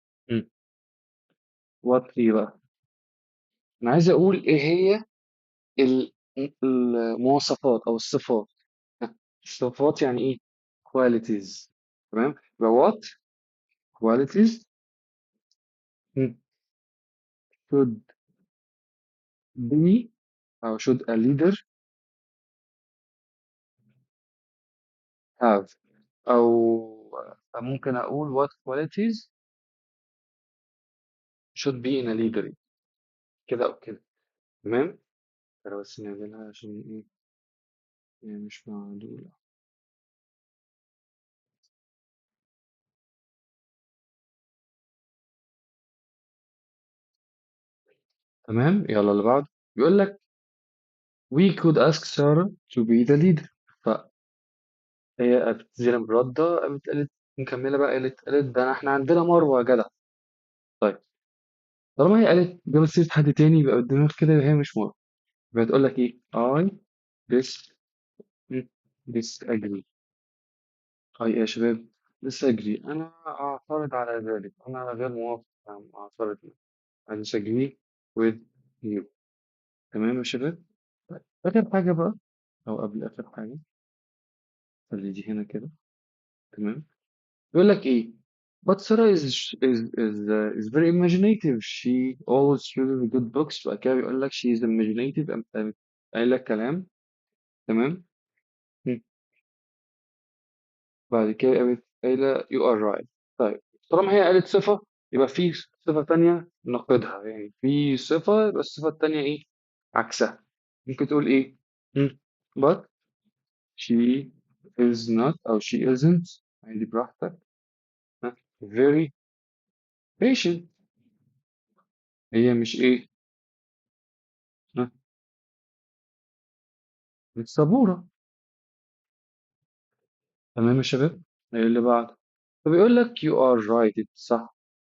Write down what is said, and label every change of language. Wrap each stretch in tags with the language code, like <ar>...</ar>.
<ar>م.</ar> <en>what</en> <ar>إيه بقى؟ أنا عايز أقول إيه هي ال- المواصفات أو الصفات. ها، الصفات يعني إيه؟</ar> <en>qualities.</en> <ar>تمام؟ يبقى</ar> <en>what qualities should be</en> <ar>أو</ar> <en>should a leader have،</en> <ar>أو ممكن أقول</ar> <en>what qualities should be in a leader،</en> <ar>كده أو كده. تمام؟ ترى بس نعملها عشان إيه؟ يعني مش معدولة. تمام؟ يلا اللي بعده. بيقول لك</ar> <en>we could ask Sarah to be the leader.</en> <ar>هي قامت زينب ردة، قامت قالت مكملة بقى، قالت ده احنا عندنا مروة يا جدع. طيب طالما هي قالت جابت سيرة حد تاني يبقى قدامك كده يبقى هي مش مروة. يبقى تقول لك ايه؟</ar> <en>I dis disagree. I</en> <ar>يا شباب</ar> <en>disagree،</en> <ar>أنا أعترض على ذلك، أنا غير موافق، أنا أعترض.</ar> <en>I disagree with you.</en> <ar>تمام يا شباب؟ طيب آخر حاجة بقى، أو قبل آخر حاجة، خلي دي هنا كده. تمام. يقول لك ايه</ar> <en>but Sarah is very imaginative, she always chooses good books.</en> <ar>بعد كده بيقول لك</ar> <en>she is imaginative،</en> <ar>قام قايل لك كلام. تمام. مم. بعد كده قامت قايلة</ar> <en>you are right.</en> <ar>طيب طالما هي قالت صفة يبقى في صفة تانية ناقضها، يعني في صفة يبقى الصفة التانية ايه عكسها. ممكن تقول ايه؟ مم.</ar> <en>but she is not</en> <ar>أو</ar> <en>she isn't،</en> <ar>عادي براحتك. ها؟</ar> <en>very patient،</en> <ar>هي مش ايه؟ ها؟ مش صبورة. تمام يا شباب. إيه اللي بعده؟ فبيقول لك</ar> <en>you are right،</en> <ar>صح.</ar>